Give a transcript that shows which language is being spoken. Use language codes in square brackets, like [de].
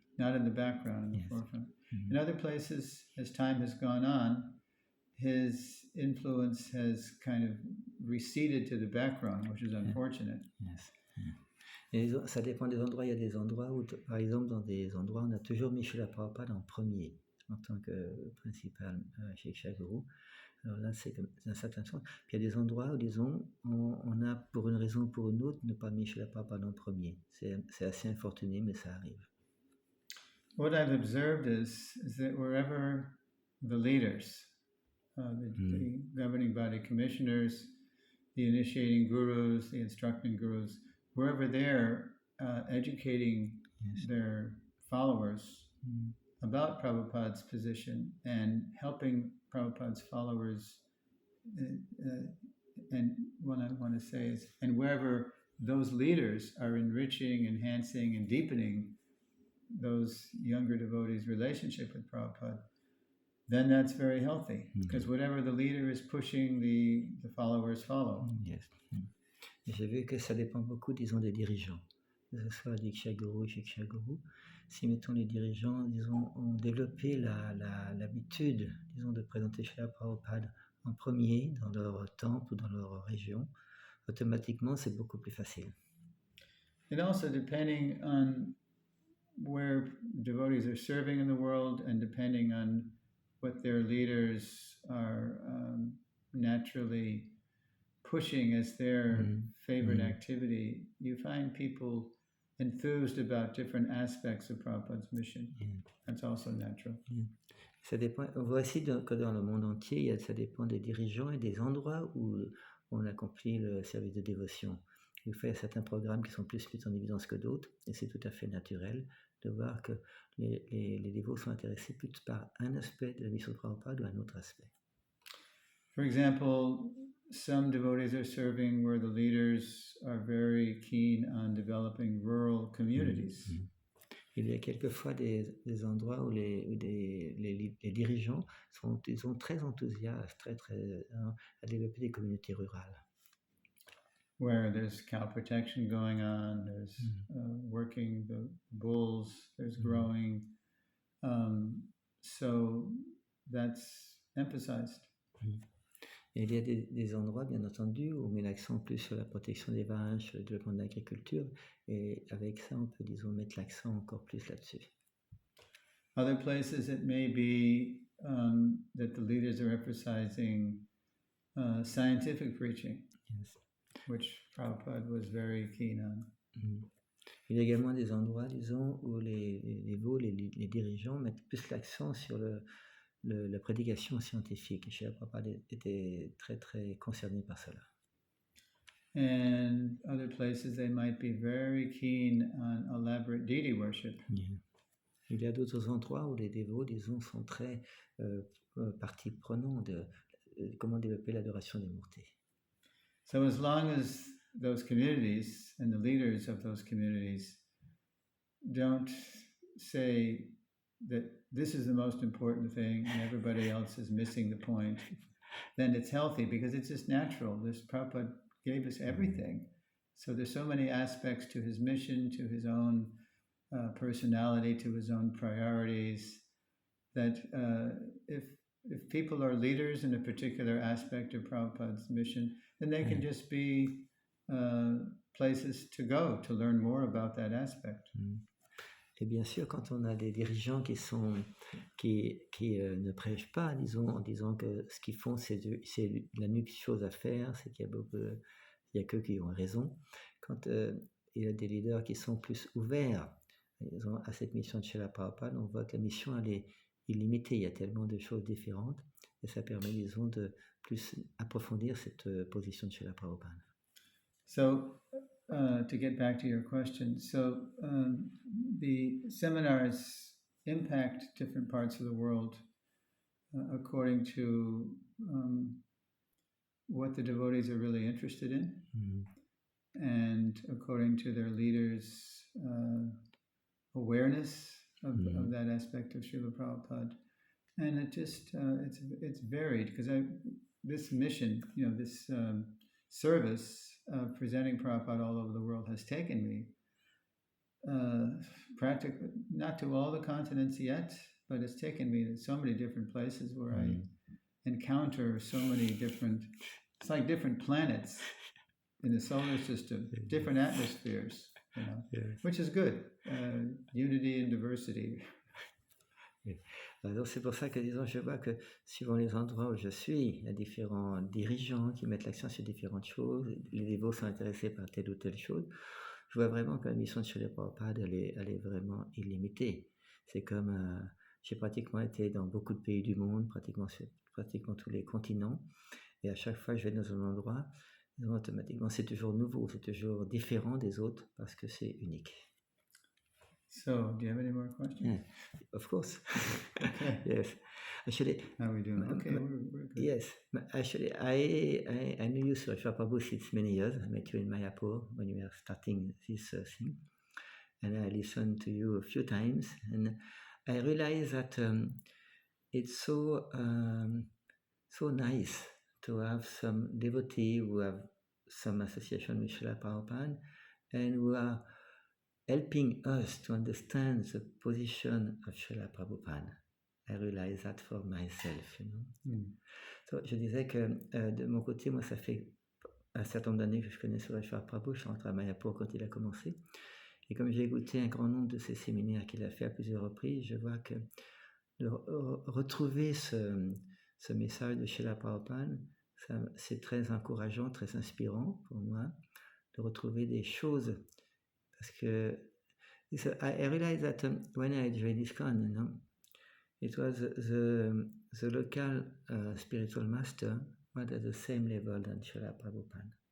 [en] Not in the background, in the forefront. In other places, as time has gone on, his influence has kind of receded to the background, which is unfortunate. Yes. [fr] Et ça dépend des endroits. Il y a des endroits où, par exemple, dans des endroits, on a toujours mis Srila Prabhupada en premier, en tant que principal chez Guru. Alors là, c'est un certain sens. Puis il y a des endroits où, disons, on a, pour une raison ou pour une autre, ne pas mis Srila Prabhupada en premier. C'est assez infortuné, mais ça arrive. [en] What I've observed is that wherever the leaders, the governing body commissioners, the initiating gurus, the instructing gurus, wherever they're educating their followers about Prabhupada's position and helping Prabhupada's followers, and what I want to say is, and wherever those leaders are enriching, enhancing, and deepening those younger devotees' relationship with Prabhupada, then that's very healthy, because whatever the leader is pushing, the followers follow. Yes. [fr] Et j'ai vu que ça dépend beaucoup, disons, des dirigeants, que ce soit Diksha Guru, Shiksha Guru. Si, mettons, les dirigeants, disons, ont développé l'habitude, disons, de présenter Srila Prabhupada en premier dans leur temple ou dans leur région, automatiquement, c'est beaucoup plus facile. [en] And also, depending on where devotees are serving in the world and depending on what their leaders are naturally pushing as their favorite activity, you find people enthused about different aspects of Prabhupada's mission. That's also natural. [fr] Ça dépend. On voit aussi que dans le monde entier, ça dépend des dirigeants et des endroits où on accomplit le service de dévotion. Il y a certains programmes qui sont plus mis en évidence que d'autres, et c'est tout à fait naturel de voir que les dévots sont intéressés plus par un aspect de la mission de Prabhupada ou un autre aspect. [en] For example, some devotees are serving where the leaders are very keen on developing rural communities. [fr] Il y a quelquefois des endroits où les dirigeants sont très enthousiastes, très à développer des communautés rurales. [en] Where there's cow protection going on, there's working the bulls, there's growing. So that's emphasized. [fr] Et il y a des endroits, bien entendu, où on met l'accent plus sur la protection des vaches, sur le développement de l'agriculture, et avec ça, on peut, disons, mettre l'accent encore plus là-dessus. [en] Other places it may be that the leaders are emphasizing scientific preaching, which Prabhupada was very keen on. [fr] Il y a également des endroits, disons, où les dirigeants mettent plus l'accent sur la prédication scientifique. Et Srila Prabhupada était très, très concerné par cela. [en] And other places they might be very keen on elaborate deity worship. [fr] Il y a d'autres endroits où les dévots, disons, sont très partie prenante de comment développer l'adoration des mourtés. [en] So as long as those communities and the leaders of those communities don't say that this is the most important thing and everybody else is missing the point, then it's healthy because it's just natural. This Prabhupada gave us everything. So there's so many aspects to his mission, to his own personality, to his own priorities, that if people are leaders in a particular aspect of Prabhupada's mission, then they can just be places to go to learn more about that aspect. [fr] Et bien sûr, quand on a des dirigeants qui ne prêchent pas, disons, en disant que ce qu'ils font, c'est l'unique chose à faire, c'est qu'il y a qu'eux qui ont raison. Quand il y a des leaders qui sont plus ouverts, disons, à cette mission de Srila Prabhupada, on voit que la mission, elle est illimitée. Il y a tellement de choses différentes, et ça permet, disons, de plus approfondir cette position de Srila Prabhupada. [en] So, to get back to your question, so the seminars impact different parts of the world according to what the devotees are really interested in, and according to their leaders' awareness of that aspect of Srila Prabhupada. And it just, it's varied because this mission, this service of presenting Prabhupada all over the world has taken me practically, not to all the continents yet, but it's taken me to so many different places where I encounter so many different, it's like different planets in the solar system, different atmospheres, which is good. Unity and diversity. [fr] Donc c'est pour ça que, disons, je vois que suivant les endroits où je suis, il y a différents dirigeants qui mettent l'accent sur différentes choses, les dévots sont intéressés par telle ou telle chose. Je vois vraiment que la mission de Srila Prabhupada, elle est vraiment illimitée. C'est comme, j'ai pratiquement été dans beaucoup de pays du monde, pratiquement tous les continents, et à chaque fois que je vais dans un endroit, automatiquement c'est toujours nouveau, c'est toujours différent des autres parce que c'est unique. [en] So, do you have any more questions? Yeah, of course. Okay. Yes. Actually, how are we doing? Okay, we're good. Yes. Actually, I knew you, Srila Prabhu, since many years. I met you in Mayapur when you were starting this thing. And I listened to you a few times. And I realized that it's so nice to have some devotee who have some association with Srila Prabhupada and who are helping us to understand the position of Srila Prabhupada. I realize that for myself, [fr] So, je disais que de mon côté, moi, ça fait un certain nombre d'années que je connais Srila Prabhu. Je suis rentré à Mayapur quand il a commencé. Et comme j'ai écouté un grand nombre de ces séminaires qu'il a fait à plusieurs reprises, je vois que de retrouver ce message de Srila Prabhupada, c'est très encourageant, très inspirant pour moi, de retrouver des choses. Parce que [en] I realized that when I joined ISKCON, it was the local spiritual master was at the same level than Srila Prabhupada.